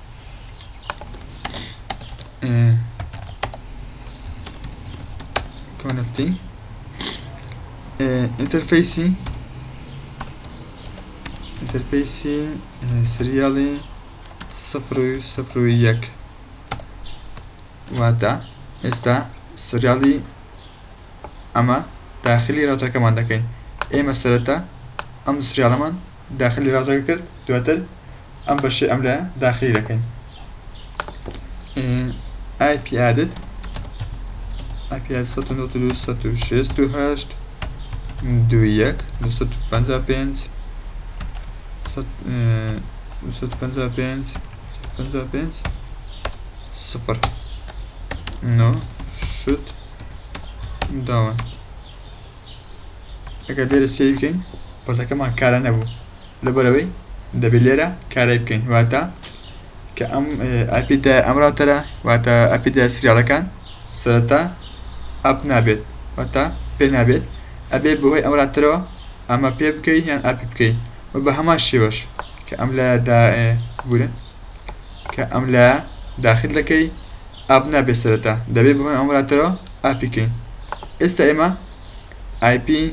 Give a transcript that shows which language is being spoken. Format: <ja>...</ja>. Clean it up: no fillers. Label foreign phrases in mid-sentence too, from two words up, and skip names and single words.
<ckb>کۆنفتی ئینتەرفەیسی سریالی 001 واتە ئێستا سریالی ئەمە داخلی ڕاوتەرەکەمان دەکەین ئێمە سەرەتا ئەم سریالەمان داخلی ڕاوتەرەکە کرد دواتر ئەم بەشەی ئەم لایە داخلی دەکەین</ckb> <en>IP added 192.168 2 255 0 no shutdown</en> <ckb>ئەگەر لێرە سێی بکەین پۆرتەکەمان کارە نەبوو لەبەرەوەی دەبێت لێرە کارای بکەین واتە کە ئەم IP دا ئەم ڕاوتەرە واتە IP دا سریالەکان سەرەتا ئەپ نابێت واتە پێ نابێت ئەبێ بەهۆی ئەم ڕاوتەرەوە ئەمە پێ بکەین یان ئەپی بکەین و بە هەمان شێوەش کە ئەم لایە بورن کە ئەم لایە داخل دەکەی ئاپ نابێت سەرەتا دەبێت بۆ ئەم ڕاتەرەوە ئاپی بکەین ئێستا ئێمە IP</ckb>